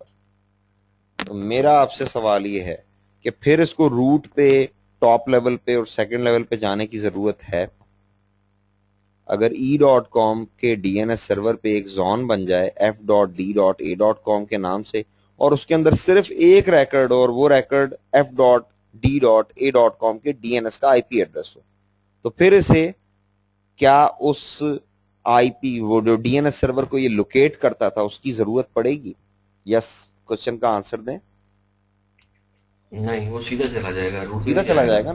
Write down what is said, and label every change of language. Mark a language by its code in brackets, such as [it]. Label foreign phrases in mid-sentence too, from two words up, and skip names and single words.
[hi] तो मेरा आपसे सवाल ये है कि फिर इसको रूट पे, [en] top level [hi] पे और [en] second level [hi] पे जाने की जरूरत है? अगर e.com के [en] DNS server [hi] पे एक जोन बन जाए f.d.a.com के नाम से, और उसके अंदर सिर्फ एक रिकॉर्ड और वो रिकॉर्ड f.d.a.com के DNS का [en] IP address [hi] हो, तो फिर इसे क्या उस IP, वो जो [en] DNS server [hi] को ये लोकेट करता था, उसकी जरूरत पड़ेगी? यस, क्वेश्चन का आंसर दें। नहीं, वो सीधा चला जाएगा, रूट में सीधा नहीं चला जाएगा जाएगा ना?